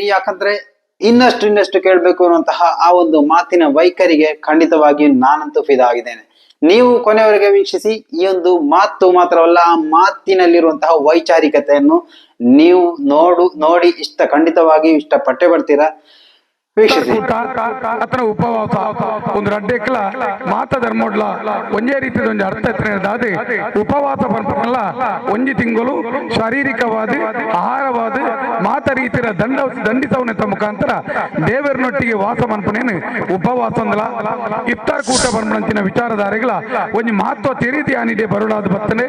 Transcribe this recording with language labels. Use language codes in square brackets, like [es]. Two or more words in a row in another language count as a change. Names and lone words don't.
[kn] ಯಾಕಂದ್ರೆ ಇನ್ನಷ್ಟು ಕೇಳ್ಬೇಕು ಅನ್ನುವಂತಹ ಆ ಒಂದು ಮಾತಿನ ವೈಖರಿಗೆ ಖಂಡಿತವಾಗಿಯೂ ನಾನಂತೂ ಫಿದಾ ಆಗಿದ್ದೇನೆ. ನೀವು ಕೊನೆಯವರೆಗೆ ವೀಕ್ಷಿಸಿ. ಈ ಒಂದು ಮಾತು ಮಾತ್ರವಲ್ಲ, ಆ ಮಾತಿನಲ್ಲಿರುವಂತಹ ವೈಚಾರಿಕತೆಯನ್ನು ನೀವು ನೋಡಿ ಖಂಡಿತವಾಗಿಯೂ ಇಷ್ಟಪಟ್ಟೆ ಬರ್ತೀರಾ. [tcy] ಅತನ ಉಪವಾಸ ಒಂದು ರಡ್ಡೆಕ್ಲ ಮಾತ ಧರ್ಮೋಡ್ಲ ಒಂದೇ ರೀತಿಯ ಒಂದು ಅರ್ಥ ಎತ್ತರದಾದೆ ಉಪವಾಸ ಪಂಪನಲ್ಲ ಒಂಜಿ ತಿಂಗಳು ಶಾರೀರಿಕವಾದ ಆಹಾರವಾದ ಮಾತ ರೀತಿಯ ದಂಡಿಸವನೆತ್ತ ಮುಖಾಂತರ ದೇವರನೊಟ್ಟಿಗೆ ವಾಸ ಮನ್ಪನೇನು ಉಪವಾಸ ಅಂದಲ ಇಫ್ತಾರ್ ಕೂಟ ಪಂಪನಂಚಿನ ವಿಚಾರಧಾರೆಗಳ ಒಂಜಿ ಮಹತ್ವ ತೆರೀತಿ ಆನಿದೆ ಬರುಳಾದ ಬರ್ತನೆ.